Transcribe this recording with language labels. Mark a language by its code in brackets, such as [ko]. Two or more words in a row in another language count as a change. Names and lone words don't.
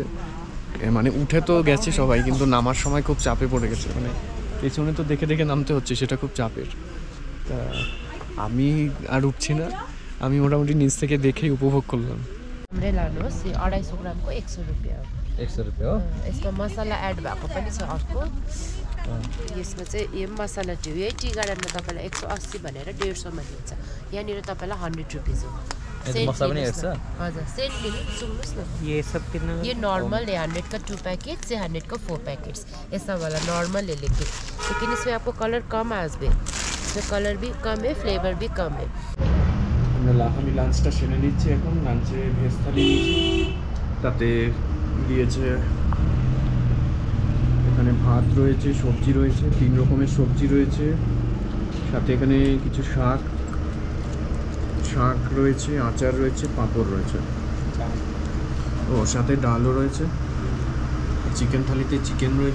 [bn] মানে উঠে তো গেছে সবাই, কিন্তু নামার সময় খুব চাপে পড়ে গেছে। মানে পেছনে তো দেখে নামতে হচ্ছে, সেটা খুব চাপের। তা আমি আর উঠছি না, আমি মোটামুটি নিচ থেকে দেখেই উপভোগ করলাম। [ne] राम्रै लानुहोस्, यो 250 ग्रामको 100 रुपियाँ हो। 100 रुपैयाँ हो यसमा मसला एड भएको पनि छ अर्को यसमा चाहिँ यो मसला टी यही टी गार्डनमा तपाईँलाई 180 भनेर 150 मा दिन्छ यहाँनिर तपाईँलाई 100 रुपीस हो मसला पनि हेर्छ हजुर सेन्ट लिनु सुन्नुहोस् न [hi] ये सब कितना ये नॉर्मल है 100 का 2 पैकेट्स ये 100 का 4 पैकेट्स ऐसा वाला नॉर्मल है लेकिन इसमें आपको कलर कम আসবে इसमें कलर भी कम है फ्लेवर भी कम है [bn] আমি লাঞ্চটা সেরে নিচ্ছি এখন লাঞ্চে ভেজ থালি নিয়েছি তাতে দিয়েছে এখানে ভাত রয়েছে সবজি রয়েছে 3 রকমের সবজি রয়েছে সাথে এখানে কিছু শাক রয়েছে আচার রয়েছে পাঁপড় রয়েছে ও সাথে ডালও রয়েছে চিকেন থালিতে চিকেন রয়েছে